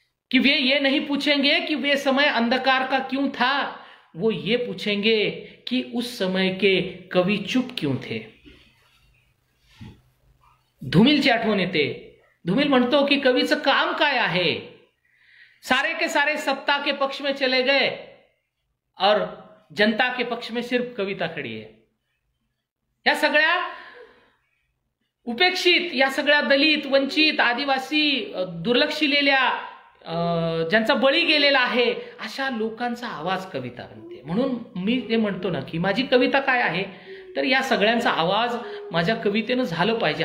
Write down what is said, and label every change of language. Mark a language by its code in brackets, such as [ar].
[hi] कि वे ये नहीं पूछेंगे कि वे समय अंधकार का क्यों था. वो ये पूछेंगे कि उस समय के कवि चुप क्यों थे. [mr] धुमिलची आठवण येते. धुमिल म्हणतो की कवीचं काम काय आहे. [hi] सारे के सारे सत्ता के पक्ष में चले गए और जनता के पक्ष में सिर्फ कविता खड़ी है. [mr] या सगळ्या उपेक्षित, या सगळ्या दलित, वंचित, आदिवासी, दुर्लक्षिलेल्या, ज्यांचा बळी गेलेला आहे अशा लोकांचा आवाज कविता बनते. म्हणून मी जे म्हणतो ना की माझी कविता काय आहे तर या सगळ्यांचा आवाज माझ्या कवितेनं झालं पाहिजे.